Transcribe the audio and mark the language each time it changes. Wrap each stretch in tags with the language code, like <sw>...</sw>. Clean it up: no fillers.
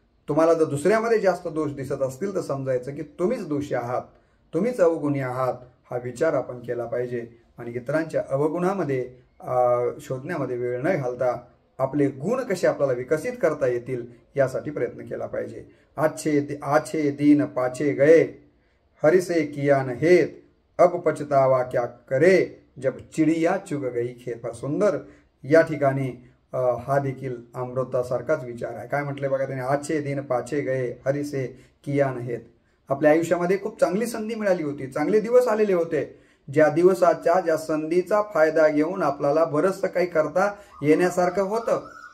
<mr>तुम्हाला जर दुसऱ्यामध्ये जास्त दोष दिसत असतील तर समजायचं की तुम्हीच दोषी आहात, तुम्हीच अवगुणी आहात. हा विचार आपण केला पाहिजे आणि इतरांच्या अवगुणामध्ये शोधण्यामध्ये वेळ न घालता आपले गुण कसे आपल्याला विकसित करता येतील यासाठी प्रयत्न केला पाहिजे.</mr> <hi>आछे दीन पाछे गए हरिसे किया न हेत अब पछतावा क्या करे जब चिडिया चुग गई खेत.</hi> <mr>फार सुंदर या ठिकाणी हा देखील अमृतासारखाच विचार आहे. काय म्हटले बघा त्याने,</mr> <hi>आछे दिन पाछे गए हरिसे किया न हेत.</hi> <mr>आपल्या आयुष्यामध्ये खूप चांगली संधी मिळाली होती, चांगले दिवस आलेले होते. ज्या दिवसाच्या ज्या संधीचा फायदा घेऊन आपल्याला बरंचसं काही करता येण्यासारखं होतं.</mr>